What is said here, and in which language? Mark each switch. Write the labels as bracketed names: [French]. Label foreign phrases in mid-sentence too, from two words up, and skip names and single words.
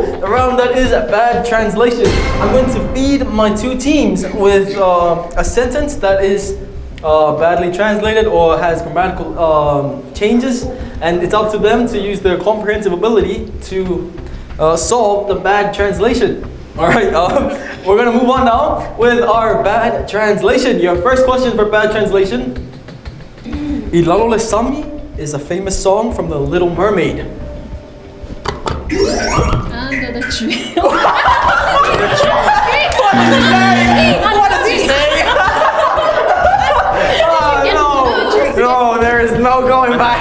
[English] The round that is a bad translation. I'm going to feed my two teams with a sentence that is badly translated or has grammatical changes, and it's up to them to use their comprehensive ability to solve the bad translation. All right, we're gonna move on now with our bad translation. Your first question for bad translation: [Samoan] Ilalo le Sami [English] is a famous song from The Little Mermaid. Under the tree. What does he say? No, there is no going back.